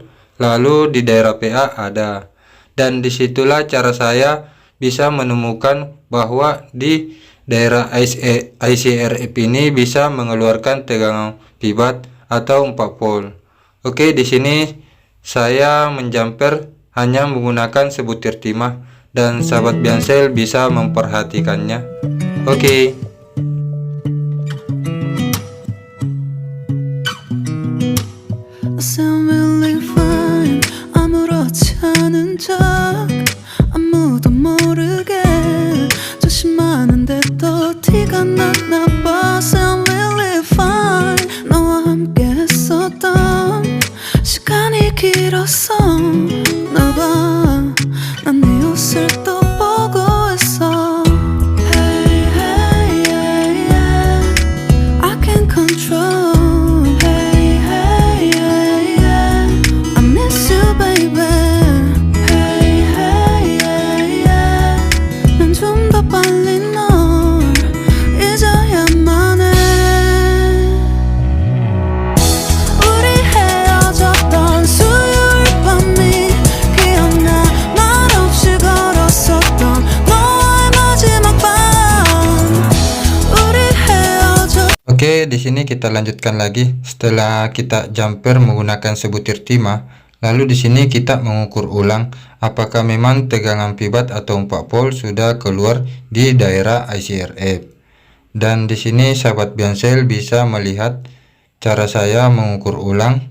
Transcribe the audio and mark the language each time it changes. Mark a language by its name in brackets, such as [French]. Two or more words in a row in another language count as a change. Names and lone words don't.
[Indonesian] Lalu di daerah PA ada, dan disitulah cara saya bisa menemukan bahwa di daerah ICRF ini bisa mengeluarkan tegangan pibat atau 4 volt. Oke, di sini saya menjamper hanya menggunakan sebutir timah, dan sahabat Biansel bisa memperhatikannya. Oke. [Korean] 아무도 모르게 조심하는데 또 티가 났나 봐. [English] Sound really fine. [Korean] 너와 함께 했었던 시간이 길었어. 나 봐, 난 네 옷을 또 보고 있어. [English] Hey, hey, yeah, yeah. I can't control. Hey, hey, yeah, yeah. I miss you, baby. [Korean] 좀 더 빨리 널 잊어야만 해. 우리 헤어졌던 수요일 밤이 기억나. 말없이 걸었었던 너와의 마지막 밤. 우리 헤어졌. [Indonesian] Oke, di sini kita lanjutkan lagi. Setelah kita jumper menggunakan sebutir timah, lalu di sini kita mengukur ulang apakah memang tegangan pibat atau 4 volt sudah keluar di daerah ICRF. Dan di sini sahabat Biansel bisa melihat cara saya mengukur ulang.